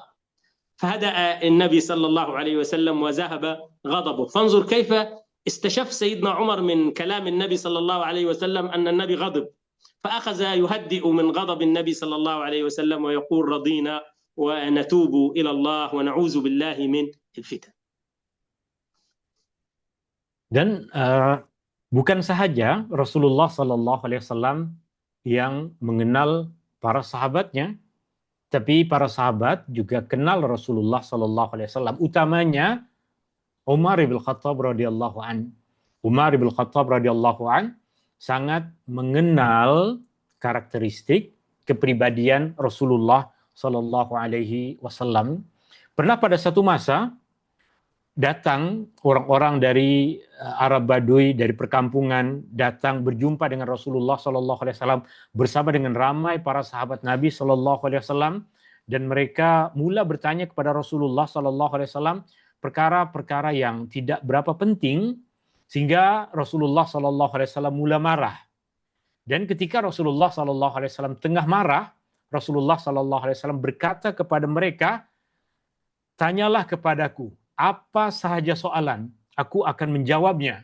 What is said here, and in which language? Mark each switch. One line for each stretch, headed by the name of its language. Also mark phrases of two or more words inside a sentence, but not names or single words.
Arabic: فهدأ النبي صلى الله عليه وسلم وذهب غضبه. فانظر كيف استشف سيدنا عمر من كلام النبي صلى الله عليه وسلم أن النبي غضب، فأخذ يهدئ من غضب النبي صلى الله عليه وسلم ويقول رضينا ونتوب إلى الله ونعوذ بالله من الفتن.
Malay: Dan bukan sahaja Rasulullah
Arabic: صلى الله عليه وسلم
Malay: yang mengenal para sahabatnya, tapi para sahabat juga kenal Rasulullah
Arabic: صلى الله عليه وسلم.
Malay: Utamanya Umar bin Khattab
Arabic: رضي الله عن.
Malay: Umar bin Khattab
Arabic: رضي الله عن
Malay: sangat mengenal karakteristik kepribadian Rasulullah
Arabic: صلى الله عليه وسلم.
Malay: Pernah pada satu masa datang orang-orang dari Arab Baduy, dari perkampungan, datang berjumpa dengan Rasulullah
Arabic: صلى الله عليه وسلم
Malay: bersama dengan ramai para sahabat Nabi
Arabic: صلى الله عليه وسلم,
Malay: dan mereka mula bertanya kepada Rasulullah
Arabic: صلى الله عليه وسلم
Malay: perkara-perkara yang tidak berapa penting, sehingga Rasulullah
Arabic: صلى الله عليه وسلم
Malay: mula marah. Dan ketika Rasulullah
Arabic: صلى الله عليه وسلم
Malay: tengah marah, Rasulullah
Arabic: صلى الله عليه وسلم
Malay: berkata kepada mereka, tanyalah kepadaku apa sahaja soalan, aku akan menjawabnya.